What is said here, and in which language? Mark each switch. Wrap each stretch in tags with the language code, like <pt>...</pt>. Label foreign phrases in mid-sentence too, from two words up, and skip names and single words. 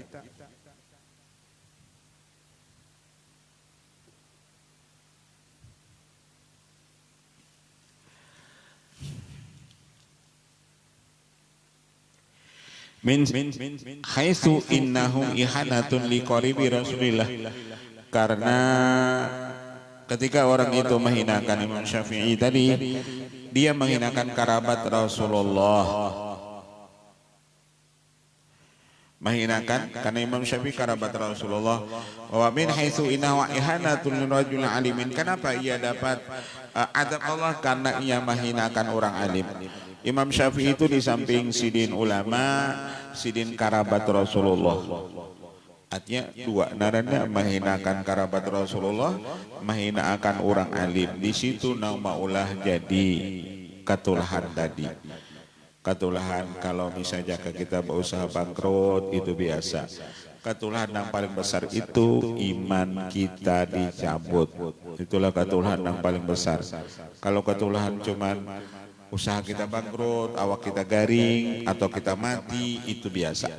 <ar>من حيث إنهم إهانة لقريب رسول الله,</ar> <id>karena ketika orang itu menghinakan Imam Syafi'i tadi, dia menghinakan kerabat Rasulullah. Menghinakan karena Imam Syafi'i kerabat Rasulullah.</id> <ar>ومن حيث إنه إهانة لرجل عالم,</ar> <id>kenapa ia dapat adab Allah? Karena ia menghinakan orang alim.</id> <bjn>Imam Syafi'i itu di samping sidin ulama, sidin karabat Rasulullah. Artinya dua, naranya menghinakan karabat Rasulullah, menghinakan orang alim. Di situ nama ulah jadi ketulahan tadi.</bjn> <id>Ketulahan kalau misalnya kita berusaha bangkrut itu biasa. Ketulahan yang paling besar itu iman kita dicabut. Itulah ketulahan yang paling besar. Kalau ketulahan cuman usaha kita bangkrut, awak kita garing, atau kita mati, itu biasa.</id>